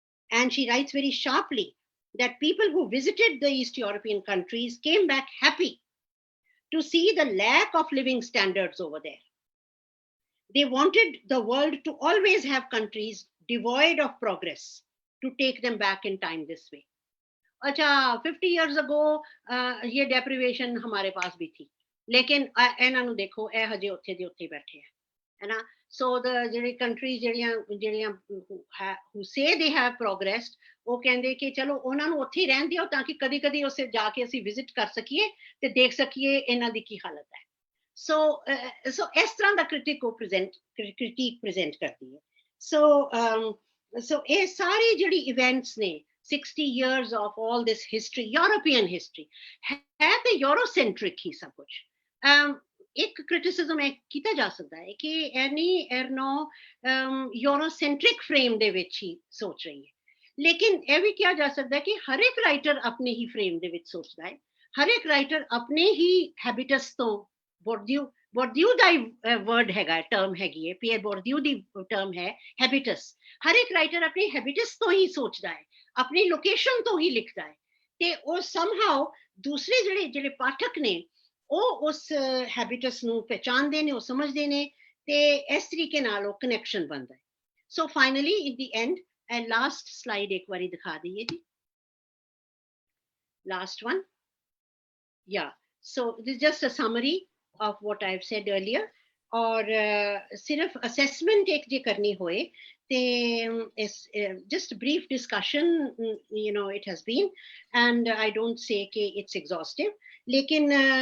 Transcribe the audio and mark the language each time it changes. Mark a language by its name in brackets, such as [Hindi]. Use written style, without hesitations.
[English] And she writes very sharply that people who visited the East European countries came back happy to see the lack of living standards over there. They wanted the world to always have countries devoid of progress, to take them back in time this way. [Punjabi] Acha, [English] 50 years ago, [Hindi] ये deprivation हमारे पास भी थी, लेकिन [Punjabi] ਇਹਨਾਂ ਨੂੰ ਦੇਖੋ ਇਹ ਹਜੇ ਉੱਥੇ ਦੇ ਉੱਥੇ ਬੈਠੇ ਹੈ ਨਾ. So the ਜਿਹੜੇ countries ਜਿਹੜੀਆਂ who say they have progressed, ਉਹ ਕਹਿੰਦੇ ਕਿ ਚਲੋ ਉਹਨਾਂ ਨੂੰ ਉੱਥੇ ਹੀ ਰਹਿਣ ਦਿਓ ਤਾਂ ਕਿ ਕਦੀ ਉਸੇ ਜਾ ਕੇ ਅਸੀਂ ਵਿਜ਼ਿਟ ਕਰ ਸਕੀਏ ਤੇ ਦੇਖ ਸਕੀਏ ਇਹਨਾਂ ਦੀ ਕੀ ਹਾਲਤ ਹੈ. So ਇਸ ਤਰ੍ਹਾਂ ਦਾ critique present ਕਰਦੀ ਹੈ. So ਇਹ ਸਾਰੀ ਜਿਹੜੀ events ਨੇ, [English] 60 years of all this history, European history, [Hindi] है तो Eurocentric ही सब कुछ. एक criticism है [Punjabi] ਕੀਤਾ ਜਾ ਸਕਦਾ ਹੈ ਕਿ एर्नो Eurocentric frame ਦੇ ਵਿੱਚ ਹੀ ਸੋਚ ਰਹੀ ਹੈ, ਲੇਕਿਨ ਇਹ ਵੀ ਕਿਹਾ ਜਾ ਸਕਦਾ ਹੈ ਕਿ ਹਰ ਇੱਕ ਰਾਈਟਰ ਆਪਣੇ ਹੀ frame ਦੇ ਵਿੱਚ ਸੋਚਦਾ ਹੈ. ਹਰ ਇੱਕ ਰਾਈਟਰ ਆਪਣੇ ਹੀ habitus ਤੋਂ, ਬੋਰਦਿਊ ਦਾ word ਹੈਗਾ, term ਹੈਗੀ ਹੈ, ਪੀਅਰ ਬੋਰਦਿਊ ਦੀ term ਹੈ habitus. ਹਰ ਇੱਕ ਰਾਈਟਰ ਆਪਣੇ habitus ਤੋਂ ਹੀ ਸੋਚਦਾ ਹੈ, ਆਪਣੀ ਲੋਕੇਸ਼ਨ ਤੋਂ ਹੀ ਲਿਖਦਾ ਹੈ, ਤੇ ਉਹ somehow ਦੂਸਰੇ ਜਿਹੜੇ ਪਾਠਕ ਨੇ ਉਹ ਉਸ habitus ਨੂੰ ਪਹਿਚਾਨਦੇ ਨੇ, ਉਹ ਸਮਝਦੇ ਨੇ, ਤੇ ਇਸ ਤਰੀਕੇ ਨਾਲ ਉਹ connection ਬਣਦਾ ਹੈ. [English] So finally in the end, last slide [Punjabi] ਇੱਕ ਵਾਰੀ ਦਿਖਾ ਦਈਏ ਜੀ, [English] last one. Yeah, So this is just a summary of what I've said earlier. [Punjabi] और सिर्फ assessment एक जे करनी होए ते [English] just brief discussion, it has been, and I don't say कि it's exhaustive, लेकिन